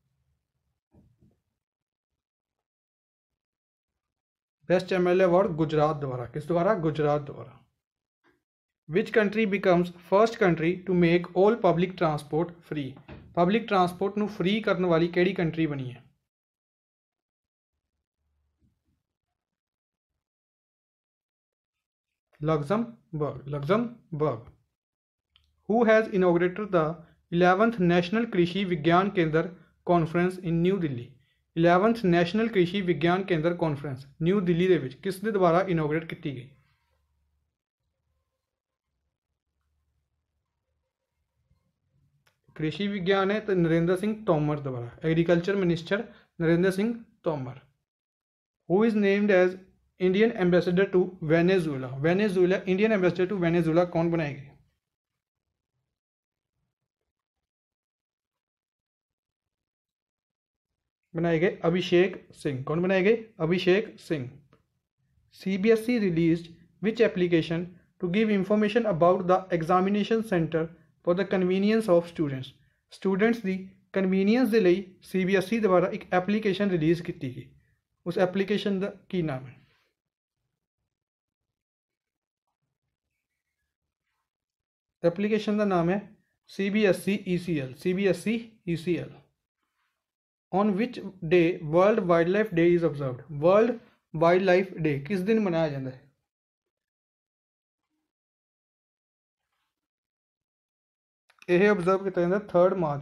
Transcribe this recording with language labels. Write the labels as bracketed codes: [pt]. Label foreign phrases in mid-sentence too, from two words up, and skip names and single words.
[pa] ਬੈਸਟ MLA ਅਵਾਰਡ ਗੁਜਰਾਤ ਦੁਆਰਾ। ਕਿਸ ਦੁਆਰਾ? ਗੁਜਰਾਤ ਦੁਆਰਾ। [en] which country becomes first country to make all public transport free. [pa] ਪਬਲਿਕ ਟਰਾਂਸਪੋਰਟ ਨੂੰ ਫ੍ਰੀ ਕਰਨ ਵਾਲੀ ਕਿਹੜੀ ਕੰਟਰੀ ਬਣੀ ਹੈ? Luxembourg। [en] Who has inaugurated the 11th National Krishi Vigyan Kendra Conference in New Delhi? [pa] 11th National Krishi Vigyan Kendra Conference ਨਿਊ ਦਿੱਲੀ ਦੇ ਵਿੱਚ ਕਿਸ ਦੇ ਦੁਆਰਾ ਇਨੋਗਰੇਟ ਕੀਤੀ ਗਈ? ਕ੍ਰਿਸ਼ੀ ਵਿਗਿਆਨ ਹੈ ਤੇ ਨਰਿੰਦਰ ਸਿੰਘ ਤੋਮਰ ਦੁਆਰਾ। [en] agriculture minister ਨਰਿੰਦਰ ਸਿੰਘ ਤੋਮਰ। Who is named as Indian ambassador to Venezuela. [hi] वेनेजुएला [en] Indian ambassador to Venezuela [hi] कौन बनाए गए? बनाए गए अभिषेक सिंह। कौन बनाए गए? अभिषेक सिंह। [en] CBSE released which application to give information about the examination center for the convenience of students? [pa] स्टूडेंट्स ਦੀ ਕਨਵੀਨੀਅੰਸ ਦੇ ਲਈ CBSE ਦੁਆਰਾ ਇੱਕ ਐਪਲੀਕੇਸ਼ਨ ਰਿਲੀਜ਼ ਕੀਤੀ ਗਈ। ਉਸ ਐਪਲੀਕੇਸ਼ਨ ਦਾ ਕੀ ਨਾਮ ਹੈ? [hi] एप्लीकेशन का नाम है CBSE ECL। CBSE ECL। [en] on which day World Wildlife Day is observed? [hi] वर्ल्ड वाइल्ड लाइफ डे किस दिन मनाया जाता है? यह ऑब्जर्व किया जाता है 3 मार्च।